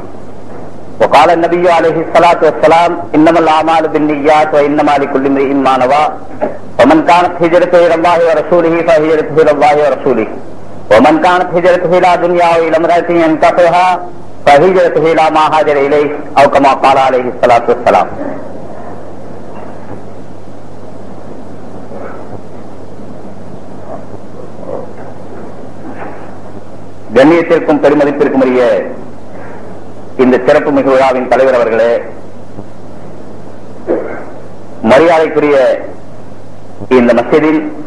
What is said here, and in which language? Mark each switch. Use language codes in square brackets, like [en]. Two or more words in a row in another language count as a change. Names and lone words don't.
[ar] وقال النبي عليه الصلاة والسلام إنما الأعمال بالنيات وإنما لكل امرئ ما نوى ومن كانت هجرته إلى الله ورسوله فهجرته إلى الله ورسوله ومن كانت هجرته إلى دنيا وإلى امرأة ينكحها فهجرته إلى ما هاجر إليه أو كما قال عليه الصلاة والسلام. [ta] கண்ணியத்திற்கும் பெருமதிப்பிற்கும் உரிய இந்த சிறப்பு மிகு விழாவின் தலைவர் அவர்களே, மரியாதைக்குரிய இந்த மஸ்ஜிதில்